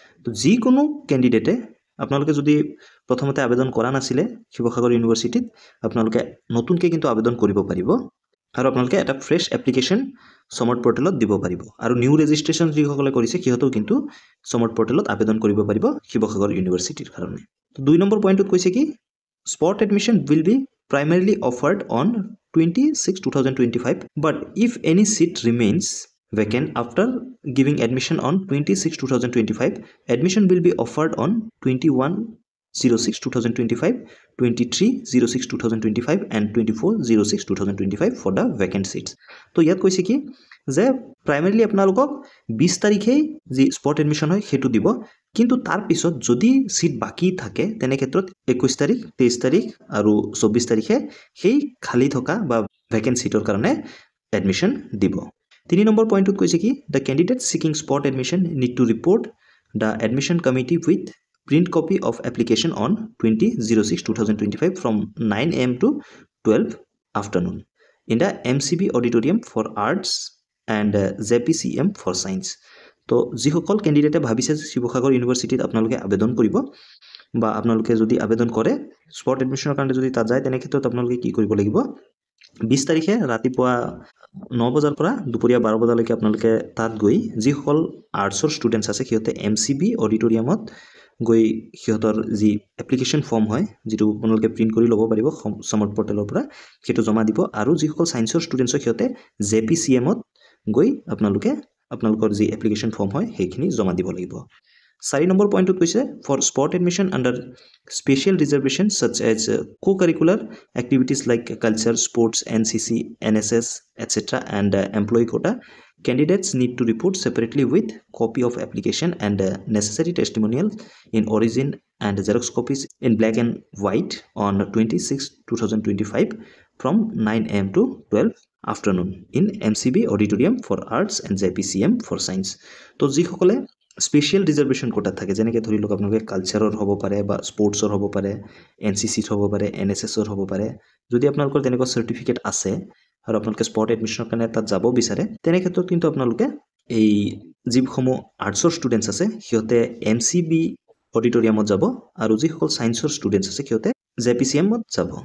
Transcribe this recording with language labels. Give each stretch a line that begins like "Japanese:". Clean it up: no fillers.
Assamese: তো যিকোনো কেণ্ডিডেটে আপোনালোকে যদি প্ৰথমতে আবেদন কৰা নাছিলে শিৱসাগৰ ইউনিভাৰ্চিটিত আপোনালোকে নতুনকৈ কিন্তু আবেদন কৰিব পাৰিব আৰু আপোনালোকে এটা ফ্ৰেছ এপ্লিকেশ্যন সমৰ্থ পৰ্টেলত দিব পাৰিব আৰু নিউ ৰেজিষ্ট্ৰেশ্যন যিসকলে কৰিছে সিহঁতেও কিন্তু সমৰ্থ পৰ্টেলত আবেদন কৰিব পাৰিব শিৱসাগৰ ইউনিভাৰ্চিটিৰ কাৰণে। তো 2 নম্বৰ পইণ্টত কৈছে কি
English: Spot admission will be primarily offered on 26/2025, but if any seat remains vacant after giving admission on 26/2025, admission will be offered on 21/06/2025, 23/06/2025 and 24/06/2025 for the vacant seats.
Assamese: তো ইয়াত কৈছে কি যে প্ৰাইমাৰীলি আপোনালোকক 20 তাৰিখেই যি স্পট এডমিশ্যন হয় সেইটো দিব, কিন্তু তাৰ পিছত যদি সিট বাকি থাকে তেনে ক্ষেত্ৰত 21 তাৰিখ 23 তাৰিখ আৰু 24 তাৰিখে সেই খালি থকা বা ভেকেন্ট সিটৰ কাৰণে এডমিশ্যন দিব। 3 নম্বৰ পইণ্টত কৈছে কি
English: The candidate seeking spot admission need to report the admission committee with print copy of application on 20/06/2025 from 9 AM to 12 afternoon in the MCB auditorium for arts and JPCM for science.
Assamese: তো যিসকল কেণ্ডিডেটে ভাবিছে শিৱসাগৰ ইউনিভাৰ্চিটিত আপোনালোকে আবেদন কৰিব বা আপোনালোকে যদি আবেদন কৰে স্পট এডমিশ্যনৰ কাৰণে যদি তাত যায় তেনে ক্ষেত্ৰত আপোনালোকে কি কৰিব লাগিব 20 তাৰিখে ৰাতিপুৱা 9 বজাৰ পৰা দুপৰীয়া 12 বজালৈকে আপোনালোকে তাত গৈ যিসকল আৰ্টছৰ ষ্টুডেণ্টছ আছে সিহঁতে MCB অডিটৰিয়ামত গৈ সিহঁতৰ যি এপ্লিকেশ্যন ফৰ্ম হয় যিটো আপোনালোকে প্ৰিণ্ট কৰি ল'ব পাৰিব সমৰ্থ পৰ্টেলৰ পৰা সেইটো জমা দিব আৰু যিসকল ছায়েন্সৰ ষ্টুডেণ্টছ সিহঁতে JPCMত গৈ আপোনালোকৰ যি এপ্লিকেশ্যন ফৰ্ম হয় সেইখিনি জমা দিব লাগিব। 4 নম্বৰ পইণ্টত কৈছে
English: For spot admission under special reservation such as co-curricular activities like culture, sports, NCC, NSS, etc. and employee quota, candidates need to report separately with copy of application and necessary testimonials in origin and Xerox copies in black and white on 26/2025 from 9 AM to 12 afternoon in MCB auditorium for arts and JPCM for science.
Assamese: তো যিসকলে special reservation কোটাত থাকে যেনেকৈ ধৰি লওক আপোনালোকে কালচাৰৰ হ'ব পাৰে বা স্পৰ্টছৰ হ'ব পাৰে NCCত হ'ব পাৰে NSSৰ হ'ব পাৰে যদি আপোনালোকৰ তেনেকুৱা চাৰ্টিফিকেট আছে আৰু আপোনালোকে স্পট এডমিশ্যনৰ কাৰণে তাত যাব বিচাৰে তেনে ক্ষেত্ৰত কিন্তু আপোনালোকে এই যিসমূহ আৰ্টছৰ ষ্টুডেণ্টছ আছে সিহঁতে MCB অডিটৰিয়ামত যাব আৰু যিসকল ছায়েন্সৰ ষ্টুডেণ্টছ আছে সিহঁতে JPCMত যাব।